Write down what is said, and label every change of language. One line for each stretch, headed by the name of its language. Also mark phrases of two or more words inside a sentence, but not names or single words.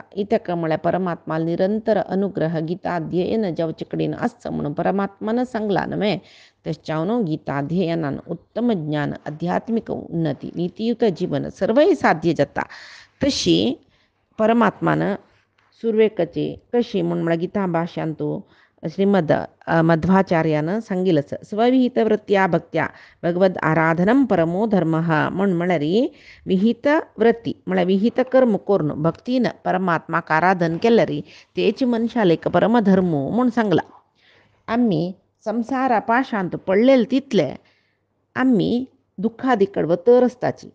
Konkani: इतका म्हळ्यार परमात्मा निरंतर अनुग्रह गीताध्ययन जावचे कडेन आसता म्हणून परमात्मान सांगला नवे. त्याच्यावनो गीताध्ययनान उत्तम ज्ञान आध्यात्मिक उन्नती नीतियुत जीवन सर्वही साध्य जाता. तशी परमात्मान सुरवेकची कशी म्हणून म्हळ्यार गीता भाष्यांतू श्रीमद मध्वाचार्यानं सांगिलच.
Sanskrit: स्वविहित वृत्त्या भक्त्या भगवद आराधनम परमो धर्म
Konkani: म्हण म्हळ्यार विहित वृत्ती म्हळ्यार विहित कर्म करून भक्तीनं परमात्माक आराधन केल्यार तेच मनशाला एक परमधर्मो म्हूण सांगला. आम्ही संसारा पाशांत पडलेले तितले आम्ही दुःखादी कडवं रस्ताची.